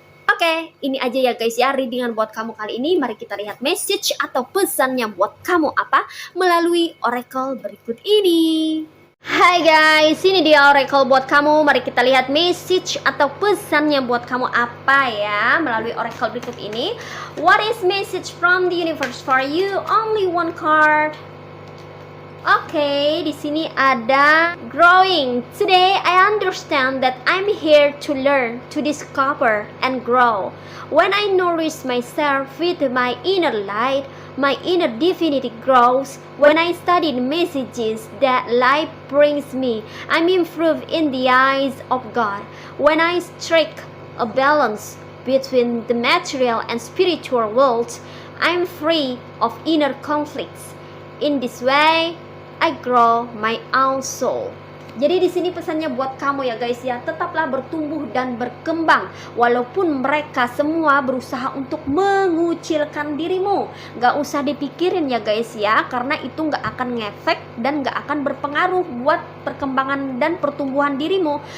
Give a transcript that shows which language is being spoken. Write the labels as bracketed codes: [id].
[id] Oke, ini aja ya guys ya readingan buat kamu kali ini. Mari kita lihat message atau pesannya buat kamu apa melalui oracle berikut ini. Hai guys, ini dia oracle buat kamu. Mari kita lihat message atau pesannya buat kamu apa ya melalui oracle berikut ini. [en] What is message from the universe for you? Only one card. [id] Oke, di sini ada growing. [en] Today I understand that I'm here to learn, to discover and grow. When I nourish myself with my inner light, my inner divinity grows. When I study the messages that life brings me, I'm improved in the eyes of God. When I strike a balance between the material and spiritual worlds, I'm free of inner conflicts. In this way, I grow my own soul. [id] Jadi di sini pesannya buat kamu ya guys ya, tetaplah bertumbuh dan berkembang walaupun mereka semua berusaha untuk mengucilkan dirimu. Gak usah dipikirin ya guys ya, karena itu gak akan ngefek dan gak akan berpengaruh buat perkembangan dan pertumbuhan dirimu.